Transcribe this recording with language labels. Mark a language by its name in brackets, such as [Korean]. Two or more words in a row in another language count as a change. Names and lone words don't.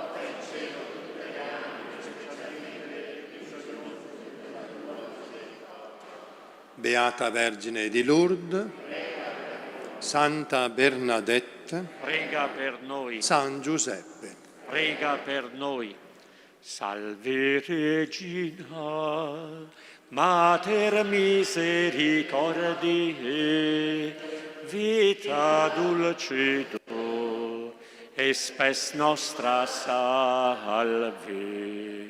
[Italian] Beata Vergine di Lourdes, Santa Bernadette, Prega per noi. San Giuseppe. Prega per noi. [Latin] Salve Regina, Mater misericordiae, vita dulcedo, et spes nostra salve.